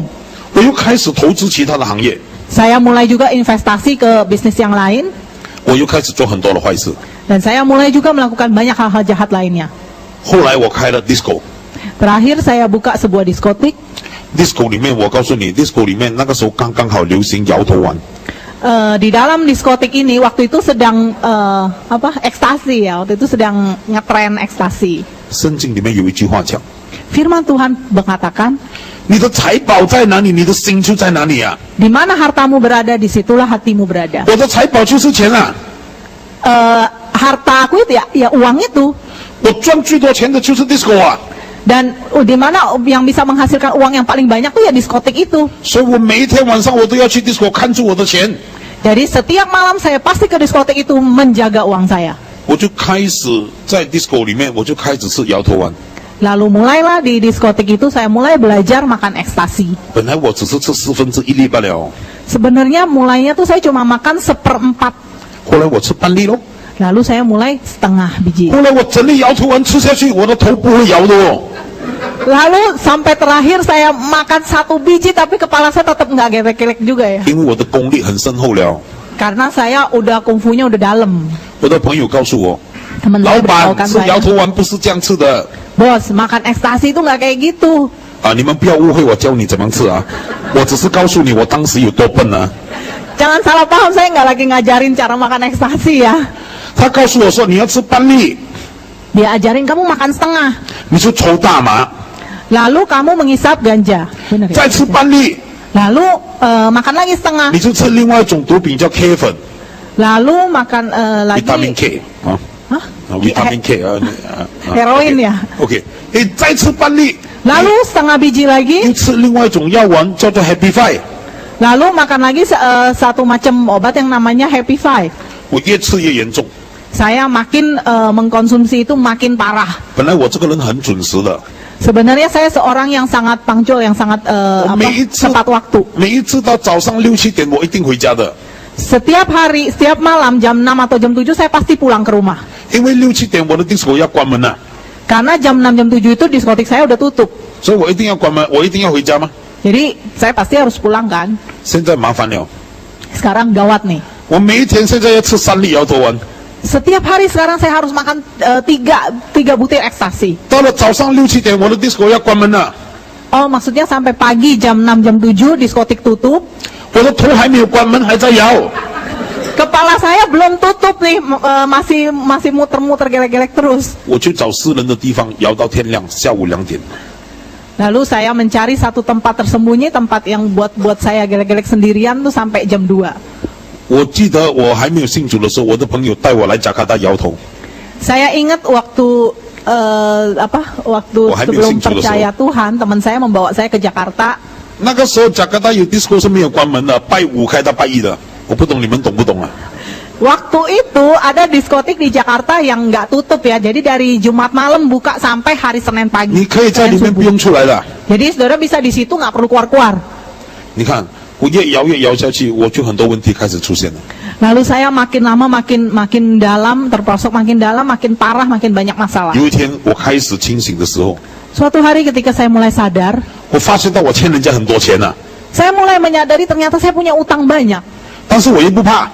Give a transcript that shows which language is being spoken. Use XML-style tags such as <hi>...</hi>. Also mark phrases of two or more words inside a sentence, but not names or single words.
<zh>我又开始投资其他的行业。</zh> <id>Saya mulai juga investasi ke bisnis yang lain.</id> <zh>我又开始做很多的坏事。</zh> <id>Dan saya mulai juga melakukan banyak hal-hal jahat lainnya.</id> <zh>后来我开了 disco，</zh> <id>Terakhir saya buka sebuah diskotik.</id> <zh>disco 里面我告诉你 ，disco 里面那个时候刚刚好流行摇头丸。</zh> <id>Di dalam diskotik ini waktu itu sedang ekstasi ya, waktu itu sedang ngetren ekstasi.</id> <zh>圣经里面有一句话讲：</zh> <id>Firman Tuhan mengatakan,</id> <zh>你的财宝在哪里，你的心就在哪里啊！</zh> <id>di mana hartamu berada, disitulah hatimu berada.</id> <zh>我的财宝就是钱啊！</zh> <id>Harta aku itu ya uang itu.</id> <zh>我赚最多钱的就是 disco 啊！</zh> <id>Dan di mana yang bisa menghasilkan uang yang paling banyak tuh ya diskotik itu.</id> <zh>所以我每一天晚上我都要去 disco 看住我的钱。</zh> <id>Jadi setiap malam saya pasti ke diskotik itu menjaga uang saya.</id> <zh>我就开始在 disco 里面，我就开始吃摇头丸。</zh> <id>Lalu mulailah di diskotik itu saya mulai belajar makan ekstasi.</id> <zh>本来我只是吃1/4粒罢了，</zh> <id>Sebenarnya mulainya tuh saya cuma makan 1/4.</id> <zh>后来我吃半粒咯。</zh> <id>Lalu saya mulai setengah biji.</id> <zh>后来我整粒摇头丸吃下去，我的头不会摇的哦。</zh> <id>Lalu sampai terakhir saya makan 1 biji tapi kepala saya tetap nggak gelek-gelek juga ya.</id> <zh>因为我的功力很深厚了。</zh> <id>Karena saya udah kungfunya udah dalam.</id> <zh>我的朋友告诉我，</zh> <id>Teman</id> <zh>老</zh> <id>saya</id> <zh>板</zh> <id>beritahukan</id> <zh>吃</zh> <id>saya,</id> <zh>摇头丸不是这样吃的</zh> <id>bos makan ekstasi itu nggak kayak gitu. 啊！</id> <zh>你们不要误会，我教你怎么吃啊！我只是告诉你我当时有多笨啊！</zh> <id>Jangan salah paham, saya nggak lagi ngajarin cara makan ekstasi ya.</id> <zh>他告诉我说你要吃半粒，</zh> <id>Dia ajarin kamu makan setengah.</id> <zh>你就抽大麻，</zh> <id>Lalu kamu mengisap ganja. Benar ya?</id> <zh>再吃半粒，</zh> <id>Lalu makan lagi setengah.</id> <zh>你就吃另外一种毒品叫 K 粉，</zh> <id>Lalu makan</id> <zh>维他命</zh> <id>lagi</id> <zh>K 啊， Hah? 维他命 K 啊</zh> <id>Heroin ya.</id> <zh>OK，你再吃半粒，</zh> <id>Lalu setengah biji</id> <zh>又</zh> <id>lagi.</id> <zh>吃另外一种药丸叫做 Happy Five，</zh> <id>Lalu makan lagi satu macam obat yang namanya Happy Five.</id> <zh>我越吃越严重。</zh> <id>Saya makin mengkonsumsi itu makin parah.</id> <zh>本来我这个人很准时的，</zh> <id>Sebenarnya saya seorang yang sangat punctual, yang sangat</id> <zh>每一次</zh> <id>tepat waktu.</id> <zh>每一次到早上6、7点我一定回家的，</zh> <id>Setiap hari, setiap malam jam 6 atau jam 7 saya pasti pulang ke rumah.</id> <zh>因为6、7点我的 disco 要关门了，</zh> <id>Karena jam 6 jam 7 itu diskotik saya udah tutup.</id> <zh>所以我一定要关门，我一定要回家吗？</zh> <id>Jadi saya pasti harus pulang kan.</id> <zh>现在麻烦了，</zh> <id>Sekarang gawat nih.</id> <zh>我每一天现在要吃3粒摇头丸，</zh> <id>Setiap hari sekarang saya harus makan 3 butir ekstasi.</id> <zh>到了早上6、7点我的 disco 要关门了，</zh> <id>Oh, maksudnya sampai pagi jam 6 jam 7 diskotik tutup.</id> <zh>我的头还没有关门还在摇，</zh> <id>Kepala saya belum tutup nih, masih muter-muter gelek-gelek terus.</id> <zh>我去找私人的地方摇到天亮，下午2点。</zh> <id>Lalu saya mencari satu tempat tersembunyi, tempat yang buat saya gelek-gelek sendirian tuh sampai jam 2.</id> <zh>我记得我还没有信主的时候，我的朋友带我来加卡达摇头，</zh> <id>Saya ingat waktu waktu Oh, hai sebelum</id> <en>missing to the</en> <id>percaya Tuhan, teman saya membawa saya ke Jakarta.</id> <zh>那个时候加卡达有 disco 是没有关门的，拜5开到拜1的，我不懂你们懂不懂啊？</zh> <id>Waktu itu ada diskotik di Jakarta yang nggak tutup ya, jadi dari Jumat malam buka sampai hari Senin pagi.</id> <zh>你可以在</zh> <id>Senin</id> <zh>里面</zh> <id>subuh.</id> <zh>不用出来的。</zh> <id>Jadi saudara bisa di situ nggak perlu keluar-keluar.</id> <zh>你看，我越摇下去，我就很多问题开始出现了。</zh> <id>Lalu saya makin lama makin dalam, terperosok makin dalam, makin parah, makin banyak masalah.</id> <zh>有一天我开始清醒的时候，</zh> <id>Suatu hari ketika saya mulai sadar,</id> <zh>我发现到我欠人家很多钱了、</zh> <id>saya mulai menyadari ternyata saya punya utang banyak.</id> <zh>但是我又不怕，</zh>